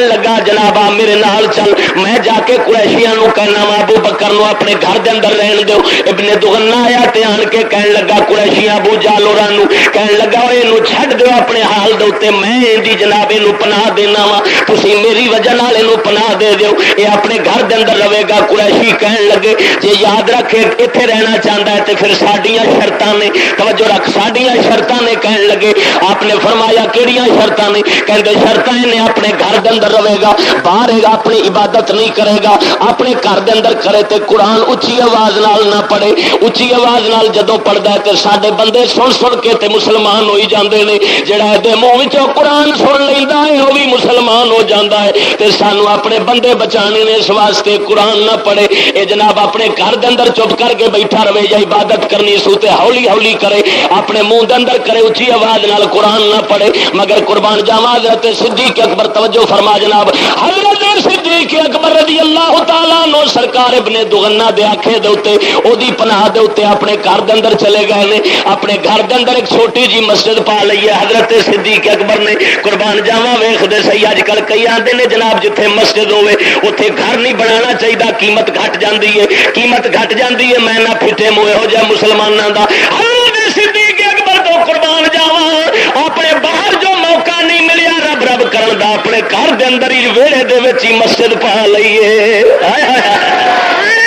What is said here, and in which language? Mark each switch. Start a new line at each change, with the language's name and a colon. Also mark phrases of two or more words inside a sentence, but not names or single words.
Punjabi: لگا جنابا میرے نال چل میں جا کے قریشیاں نو کہنا وا ابو بکر نو اپنے گھر دے اندر رہن دیو ابن دغنہ آیا تے آن کے کہن لگا قریشیاں ابو جہل ہوراں نو کہن لگا اوے اینو چھڈ دیو اپنے حال دے اوتے میں دی جناب اینو پناہ دینا وا تسی میری وجہ نال اینو پناہ دے دیو اے اپنے گھر دے اندر رہے گا قریشی کہن لگے جے یاد رکھے ایتھے رہنا چاہندا ہے تے پھر ساڈیاں شرطاں نے توجہ رکھ ساڈیاں شرطاں نے کہن لگے آپ نے فرمایا کیڑیاں شرطاں نے کہندے شرطاں نے اپنے گھر دے اندر رہے گا باہر اپنی عبادت نہیں کرے گا اپنے گھر دے اندر کرے تے قرآن اچھی آواز نال نہ پڑھے اچھی آواز نال جدوں پڑھدا ہے تے ساڈے بندے سن سن کے تے مسلمان ہوئی جاندے نے جڑا دے منہ وچوں قرآن سن لیندا ہے وہ بھی مسلمان ہو جاندا ہے تے سانو اپنے بندے بچانے نے اس واسطے قرآن نہ پڑھے اے جناب اپنے گھر دے اندر چپ کر کے بیٹھا رہے یا عبادت کرنی سو تے ہولی ہولی کرے اپنے منہ دے اندر کرے اچھی آواز نال قرآن نہ پڑھے مگر قربان جاواں حضرت صدیق اکبر توجہ فرما جناب حضرت صدیق اکبر
Arabic: رضی اللہ تعالیٰ
Punjabi: عنہ سرکار ابن دغنہ دے آکھے دے اوتے او دی پناہ دے اوتے اپنے گھر دے اندر چلے گئے نے اپنے گھر دے اندر ایک چھوٹی جی مسجد پا لئی ہے حضرت صدیق اکبر نے قربان جاواں ویکھدے سی اج کل کئی آندے نے جناب جتھے مسجد ہوے اوتھے گھر نہیں بنانا چاہیے قیمت گھٹ جاندی ہے قیمت گھٹ جاندی ہے میں نہ پھٹے موئے ہو جائے مسلماناں دا حضرت صدیق اکبر تو قربان جاواں اپنے باہر جو موقع نہیں ملیا رب رب کرن دا اپنے گھر دے اندر ہی ویڑے دے وچ ہی مسجد پا لئیے ہائے ہائے